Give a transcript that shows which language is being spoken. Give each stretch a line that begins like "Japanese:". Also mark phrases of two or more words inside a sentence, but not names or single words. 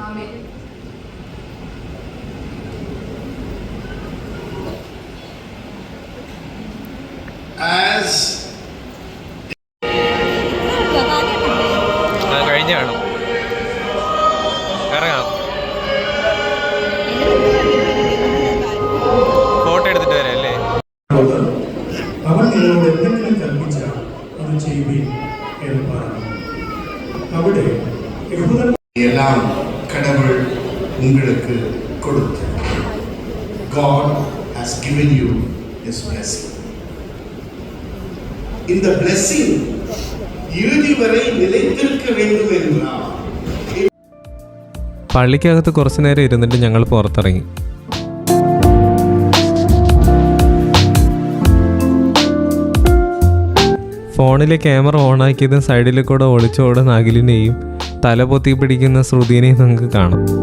Malayalam: കഴിഞ്ഞാണോ ഇറങ്ങാം. ഫോട്ടോ എടുത്തിട്ട് വരാം അല്ലേ? അവൻ നിങ്ങളോട് എന്തെങ്കിലും കൽപ്പിച്ചാൽ അത് ചെയ്യുകയും എന്ന് പറഞ്ഞു. അവിടെ
Tamil: எல்லாம் கடவுள் உங்களுக்கு கொடுத்து.
English: God has given you His blessing.
Tamil: இந்த blessing இறுதி வரை நிலைத்திருக்க வேண்டும் என்றால்
Malayalam: പള്ളിക്കകത്ത് കുറച്ചു നേരം ഇരുന്നിട്ട് ഞങ്ങൾ പുറത്തിറങ്ങി. ഫോണിലെ ക്യാമറ ഓണാക്കിയതും സൈഡിൽ കൂടെ ഒളിച്ചോടുന്ന അഖിലിനെയും തല പൊത്തി പിടിക്കുന്ന ശ്രുതിനെയും നിങ്ങൾക്ക് കാണാം.